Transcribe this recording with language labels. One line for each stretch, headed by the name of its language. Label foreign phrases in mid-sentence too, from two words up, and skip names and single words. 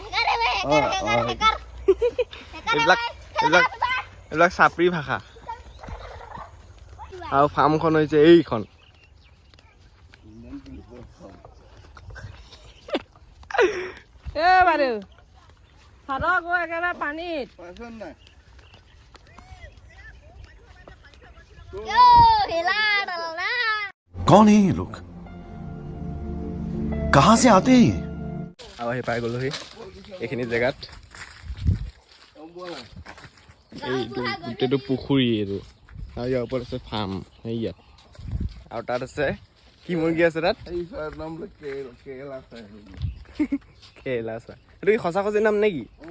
Assamese: এইবিলাক চাপৰি ভাষা। আৰু ফাৰ্মখন হৈছে এইখন। বাৰু চাদৰ গৈ একেবাৰে পানীত
Hindi: कौन है ये लोग कहां से आते हैं
Assamese: আৰু আহি পাই গ'লোহি এইখিনি জেগাত। এইটো গোটেইটো পুখুৰী এইটো আৰু ইয়াৰ ওপৰত আছে ফাৰ্ম ইয়াত। আৰু তাত আছে কি মুৰ্গী আছে তাত? কেৰেলা চাহ এইটো কি সঁচা সঁচি নাম নেকি?